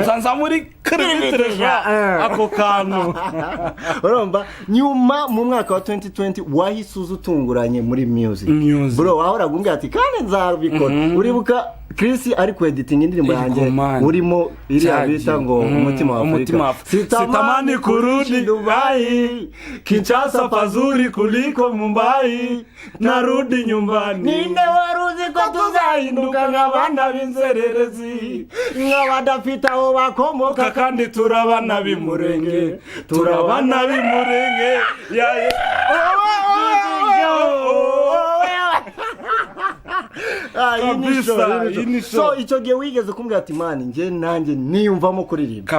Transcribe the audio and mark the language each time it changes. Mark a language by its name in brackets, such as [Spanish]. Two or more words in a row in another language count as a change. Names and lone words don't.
[Kinyarwanda] Nsanza muri kiribitiresha ako kantu. Urumva nyuma mu mwaka wa 2020 wahisuza utunguranye muri music. Bro, wahoraga umbwira ati kandi nzabikora. Uribuka Chris ari ku editing indirimbo yanjye urimo iri abita ngo umutima wa Afrika. [Swahili] Sitamani kurudi Dubai, Kinshasa pazuri kuliko Mumbai, narudi nyumbani. [Kinyarwanda] Ninde waruzi ko tuzahinduka nk'abana b'inzererezi, nk'abadafite aho bakomoka kandi turabana b'imurenge. So icyo gihe wigeze kumbwira ati man nge nanjye niyumvamo kuririmba.